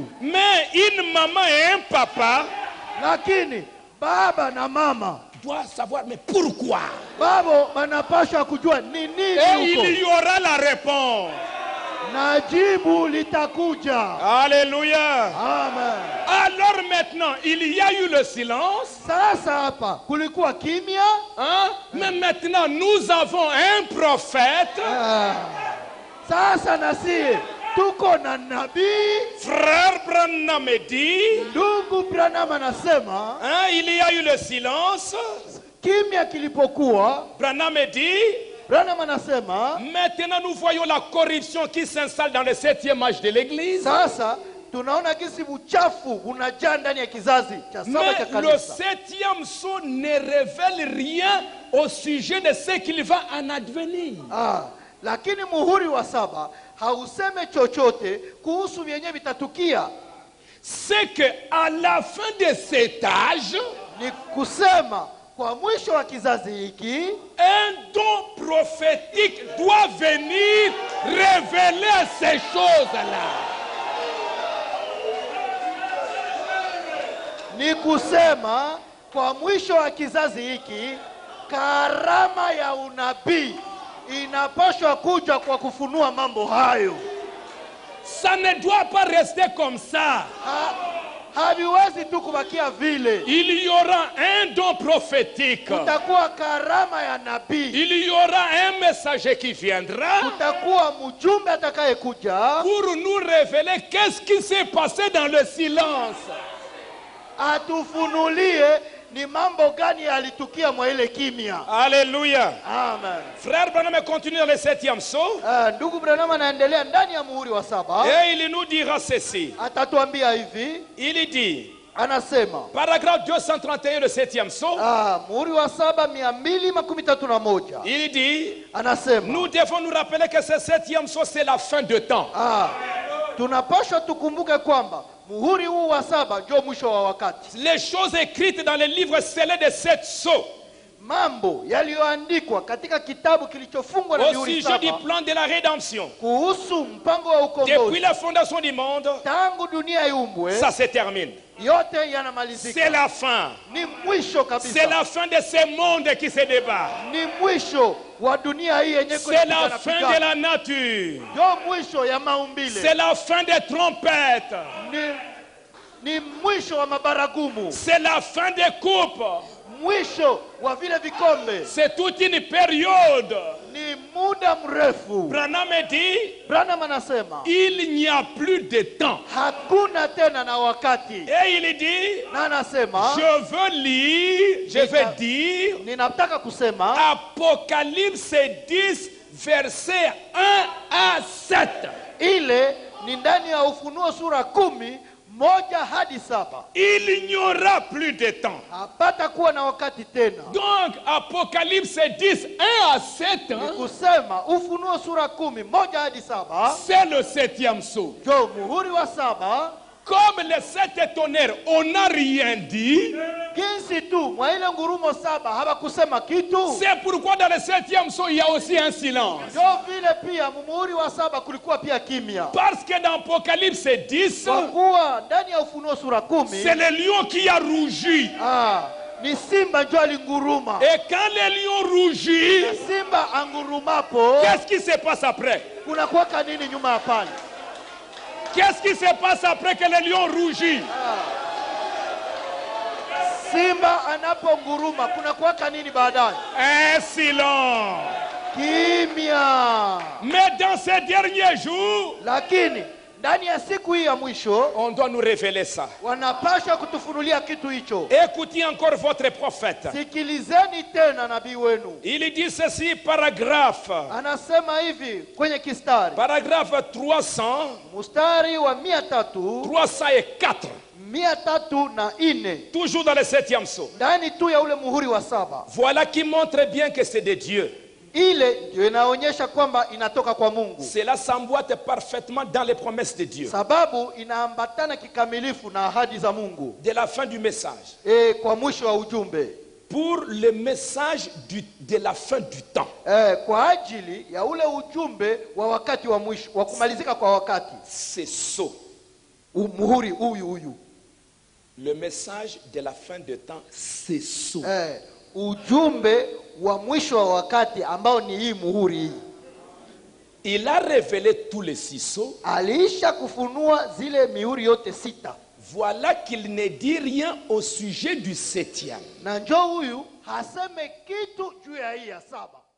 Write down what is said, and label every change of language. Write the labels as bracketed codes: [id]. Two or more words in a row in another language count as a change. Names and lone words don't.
[fr] Mais une maman et un papa [sw] Lakini baba na mama [fr] doivent savoir, mais pourquoi? [sw] babo wanapaswa kujua ni [fr] Et [sw] nini huko, [fr] il y aura la réponse. [sw] na jibu litakuja. [fr] Alléluia. Amen. Alors maintenant, il y a eu le silence. [sw] Sasa hapa kulikuwa kimya. [fr] Hein? Mais maintenant, nous avons un prophète. [sw] Sasa nasi tuko na nabii. [fr] Frère Branham dit, [sw] Ndugu Branham anasema [fr] hein, il y a eu le silence. [sw] kimya kilipokuwa, [fr] Branham dit, [sw] Branham anasema [fr] maintenant nous voyons la corruption qui s'installe dans le 7e âge de l'église. [sw] sasa tunaona kisi uchafu unajaa ndani ya kizazi cha saba cha [fr] Mais le [sw] kanisa. [fr] 7e sceau ne révèle rien au sujet de ce qu'il va en advenir. [sw] Lakini muhuri wa saba hauseme chochote kuhusu vyenye vitatukia. [fr] C'est que à la fin de cet âge, [sw] Ni kusema kwa mwisho wa kizazi hiki [fr] un don prophétique doit venir révéler ces choses-là. [sw] ni kusema kwa mwisho wa kizazi hiki karama ya unabii inapaswa kuja kwa kufunua mambo hayo. [fr] Ça ne doit pas rester comme ça. [sw] Haviwezi tu kubakia vile. [fr] Il y aura un don prophétique. [sw] Kutakuwa karama ya nabii. [fr] Il y aura un messager qui viendra [sw] Kutakuwa mjumbe atakayekuja [fr] pour nous révéler qu'est-ce qui s'est passé dans le silence. [sw] atufunulie ni mambo gani yalitukia mwa ile kimya. [fr] Alléluia. Amen. Frère Branham continue dans le 7e sceau. [sw] Ndugu Branham anaendelea ndani ya muhuri wa saba. [fr] Et il nous dira ceci. [sw] Atatuambia hivi. [fr] Il dit, [sw] Anasema [fr] paragraphe 231 le 7e sceau. [sw] muhuri wa saba 231. [fr] Il dit, [sw] Anasema [fr] nous devons nous rappeler que ce 7e sceau, c'est la fin de temps. [sw] tunapaswa tukumbuke kwamba muhuri huu wa saba ndio mwisho wa wakati. [fr] Les choses écrites dans les livres scellés de 7 sceaux [sw] Mambo yaliyoandikwa katika kitabu kilichofungwa na [fr] au [sw] mihuri [fr] sujet du [sw] saba [fr] plan de la rédemption, [sw] kuhusu mpango wa [fr] depuis [sw] ukombozi [fr] la fondation du monde, [sw] tangu dunia iumbwe, [fr] ça se termine. [sw] yote [fr] C'est [sw] yanamalizika. [fr] la fin. [sw] Ni mwisho [fr] C'est [sw] kabisa. [fr] la fin de ce monde qui se débat. [sw] Ni mwisho wa dunia hii yenye [fr] C'est la fin de la nature. [sw] ndio mwisho ya maumbile. [fr] C'est la fin des trompettes. [sw] Ni mwisho wa mabaragumu. [fr] C'est la fin des coupes. [sw] Mwisho wa vile vikombe. [fr] C'est toute une période. [sw] Ni muda mrefu. [fr] Branham dit, [sw] Branham anasema [fr] il n'y a plus de temps. [sw] hakuna tena na wakati. [fr] Et il dit, [sw] Na anasema [fr] je veux lire, je veux dire, [sw] ninataka kusema [fr] Apocalypse 10, verset 1 à 7. [sw] ile ni ndani ya Ufunuo sura 10:1-7. [fr] Il n'y aura plus de temps. [sw] Hapata kuwa na wakati tena. [fr] Donc, Apocalypse 10, 1 à 7, [sw] Ni kusema Ufunuo sura 10:1-7 [fr] c'est le 7e sceau. [sw] ndio muhuri wa saba. [fr] Comme les 7 tonnerres, on n'a rien dit. [sw] Jinsi tu mwa ile ngurumo 7 hawakusema kitu. [fr] C'est pourquoi dans le 7e son, il y a aussi un silence. [sw] Ndio vile pia muhuri wa 7 kulikuwa pia kimya. [fr] Parce que dans Apocalypse 10, [sw] Kwa kuwa ndani ya Ufunuo sura 10, [fr] c'est le lion qui a rougi. [sw] ni simba ndio alinguruma. [fr] Et quand le lion rougit, [sw] Simba angurumapo, [fr] qu'est-ce qui se passe après? [sw] kuna kuwaka nini nyuma ya pale? [fr] Qu'est-ce qui se passe après que le lion rougit? [sw] Simba anaponguruma kuna kuwaka nini baadaye? [fr] Un silence. [sw] Kimya. [fr] Mais dans ces derniers jours, [sw] Lakini ndani ya siku hii ya mwisho [fr] on doit nous révéler ça. [sw] wanapaswa kutufunulia kitu hicho. [fr] Écoutez encore votre prophète. [sw] Sikilizeni tena nabii wenu. [fr] Il dit ceci, paragraphe. [sw] Anasema hivi kwenye kistari. [fr] Paragraphe 300, [sw] Mstari wa 300, 304. 304. [fr] Toujours dans le 7e sceau. [sw] Ndani tu ya ule muhuri wa 7. [fr] Voilà qui montre bien que c'est de Dieu. [sw] Ile ndio inaonyesha kwamba inatoka kwa Mungu. [fr] Cela s'emboîte parfaitement dans les promesses de Dieu. [sw] Sababu inaambatana kikamilifu na ahadi za Mungu. [fr] De la fin du message. [sw] Kwa mwisho wa ujumbe. [fr] Pour le message de la fin du temps. [sw] Kwa ajili ya ule ujumbe wa wakati wa mwisho, wa kumalizika kwa wakati. [fr] C'est ça. [sw] Muhuri huyu. [fr] Le message de la fin du temps, c'est ça. [sw] Ujumbe wa mwisho wa wakati ambao ni hii muhuri hii. [fr] Il a révélé tous les 6 sceaux. [sw] Aliisha kufunua zile mihuri yote 6. [fr] Voilà qu'il ne dit rien au sujet du 7e. [sw] Na njoo huyu haseme kitu juu ya hii ya 7.